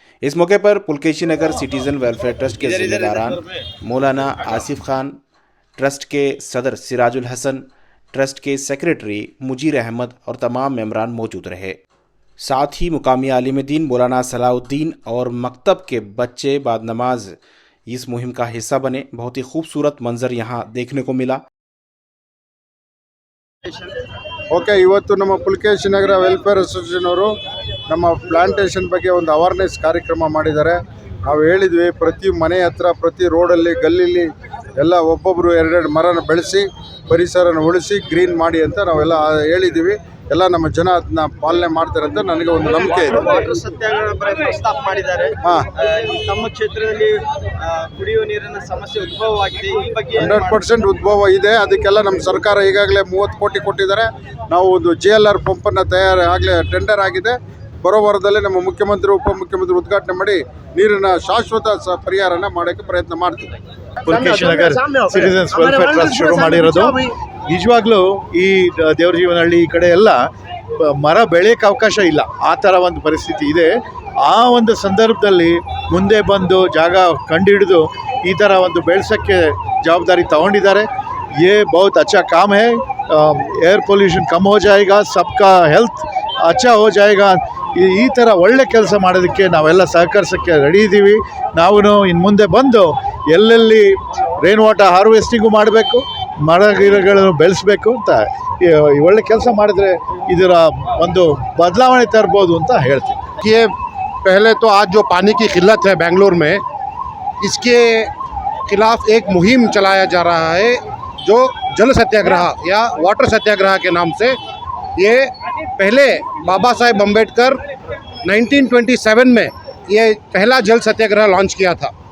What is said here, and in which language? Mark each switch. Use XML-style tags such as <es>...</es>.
<hi>इस मौके पर पुलकेशी नगर सिटीजन वेलफेयर ट्रस्ट के जिम्मेदारान मौलाना आसिफ खान, ट्रस्ट के सदर सिराजुल हसन, ट्रस्ट के सेक्रेटरी मुजीर अहमद और तमाम मेंबरान मौजूद रहे। साथ ही मुकामी आलिम दीन मौलाना सलाउद्दीन और मकतब के बच्चे बाद नमाज इस मुहिम का हिस्सा बने। बहुत ही खूबसूरत मंजर यहाँ देखने को मिला।</hi> <kn>ಓಕೆ, ಇವತ್ತು ನಮ್ಮ ಪುಲಕೇಶಿ ನಗರ ವೆಲ್ಫೇರ್ ಅಸೋಸಿಯೇಷನ್ ಅವರು ನಮ್ಮ ಪ್ಲಾಂಟೇಶನ್ ಬಗ್ಗೆ ಒಂದು ಅವೇರ್ನೆಸ್ ಕಾರ್ಯಕ್ರಮ ಮಾಡಿದ್ದಾರೆ. ನಾವು ಹೇಳಿದ್ವಿ, ಪ್ರತಿ ಮನೆ ಹತ್ರ, ಪ್ರತಿ ರೋಡಲ್ಲಿ, ಗಲ್ಲಿಲಿ ಎಲ್ಲ ಒಬ್ಬೊಬ್ಬರು ಎರಡೆರಡು ಮರನ ಬೆಳೆಸಿ ಪರಿಸರನ ಉಳಿಸಿ ಗ್ರೀನ್ ಮಾಡಿ ಅಂತ ನಾವೆಲ್ಲ ಹೇಳಿದ್ದೀವಿ. ಎಲ್ಲ ನಮ್ಮ ಜನ ಅದನ್ನ ಪಾಲನೆ ಮಾಡ್ತಾರೆ ಅಂತ ನನಗೆ ಒಂದು ನಂಬಿಕೆ ಇದೆ. ವಾಟರ್ ಸತ್ಯಾಗ್ರಹ ಪ್ರಸ್ತಾಪ ಮಾಡಿದ್ದಾರೆ. ನಮ್ಮ ಕ್ಷೇತ್ರದಲ್ಲಿ ಕುಡಿಯುವ ನೀರಿನ ಸಮಸ್ಯೆ ಉದ್ಭವವಾಗಿದೆ. ಈ ಬಗ್ಗೆ 100% ಉದ್ಭವ ಇದೆ. ಅದಕ್ಕೆಲ್ಲ ನಮ್ಮ ಸರ್ಕಾರ ಈಗಾಗಲೇ 30 ಕೋಟಿ ಕೊಟ್ಟಿದ್ದಾರೆ. ನಾವು ಒಂದು JLR ಪಂಪನ್ನು ಆಗಲೇ ಟೆಂಡರ್ ಆಗಿದೆ. ಬರೋ ವಾರದಲ್ಲಿ ನಮ್ಮ ಮುಖ್ಯಮಂತ್ರಿ, ಉಪಮುಖ್ಯಮಂತ್ರಿ ಉದ್ಘಾಟನೆ ಮಾಡಿ ನೀರಿನ ಶಾಶ್ವತ ಪರಿಹಾರನ ಮಾಡೋಕ್ಕೆ ಪ್ರಯತ್ನ ಮಾಡ್ತೀವಿ. Pulakeshi Nagar citizens welfare trust ಶುರು ಮಾಡಿರೋದು. ನಿಜವಾಗ್ಲೂ ಈ ದೇವರಜೀವನಹಳ್ಳಿ ಈ ಕಡೆ ಎಲ್ಲ ಮರ ಬೆಳೆಯೋಕ್ಕೆ ಅವಕಾಶ ಇಲ್ಲ, ಆ ಥರ ಒಂದು ಪರಿಸ್ಥಿತಿ ಇದೆ. ಆ ಒಂದು ಸಂದರ್ಭದಲ್ಲಿ ಮುಂದೆ ಬಂದು ಜಾಗ ಕಂಡುಹಿಡಿದು ಈ ಥರ ಒಂದು ಬೆಳೆಸೋಕ್ಕೆ ಜವಾಬ್ದಾರಿ ತಗೊಂಡಿದ್ದಾರೆ.</kn> <hi>ये बहुत अच्छा काम है. एयर पोल्यूशन कम हो जाएगा, सबका हेल्ತ್ अच्छा हो जाएगा.</hi> <kn>ಈ ಥರ ಒಳ್ಳೆ ಕೆಲಸ ಮಾಡೋದಕ್ಕೆ ನಾವೆಲ್ಲ ಸಹಕರಿಸೋಕ್ಕೆ ರೆಡಿ ಇದ್ದೀವಿ. ನಾವು ಇನ್ನು ಮುಂದೆ ಬಂದು ಎಲ್ಲೆಲ್ಲಿ ರೈನ್ ವಾಟರ್ ಹಾರ್ವೆಸ್ಟಿಂಗು ಮಾಡಬೇಕು, ಮರ ಗಿಡಗಳನ್ನು ಬೆಳೆಸಬೇಕು ಅಂತ ಒಳ್ಳೆ ಕೆಲಸ ಮಾಡಿದ್ರೆ ಇದರ ಒಂದು ಬದಲಾವಣೆ ತರ್ಬೋದು ಅಂತ ಹೇಳ್ತೀವಿ.</kn> <hi>ये पहले तो आज जो पानी की किल्लत है बेंगलुरु में, इसके खिलाफ एक मुहिम चलाया जा रहा है जो जल सत्याग्रह या वाटर सत्याग्रह के नाम से. ये पहले बाबा साहेब अम्बेडकर 1927 में ये पहला जल सत्याग्रह लॉन्च किया था.</hi>